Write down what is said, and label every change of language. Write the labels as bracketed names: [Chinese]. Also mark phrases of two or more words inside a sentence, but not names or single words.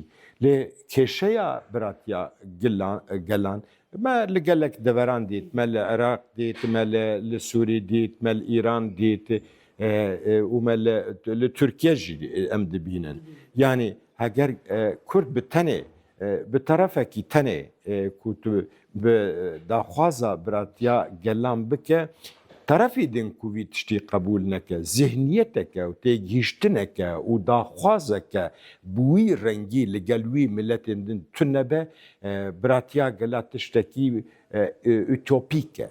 [Kurdish] لێ کێشەیە براتیا گەلان ما لەگەلێک دەڤەران دیت، مە لە عێراق دیت، مە لە سووری دیت، مە لە ئیران دیت ومە لە تورکیە ژی ئەم دەبینن. یعنی ئەگەر کورد بتەنێ bi tarafekî tenê ku tu bi daxwaza biratiya gelan bike, tarafê din ku vî tiştî qebûl neke, zihniyeteke û têgihîştineke û daxwazeke bi wî rengî li gel wî milletên din tunebe, biratiya gela tiştekî ütopîk e.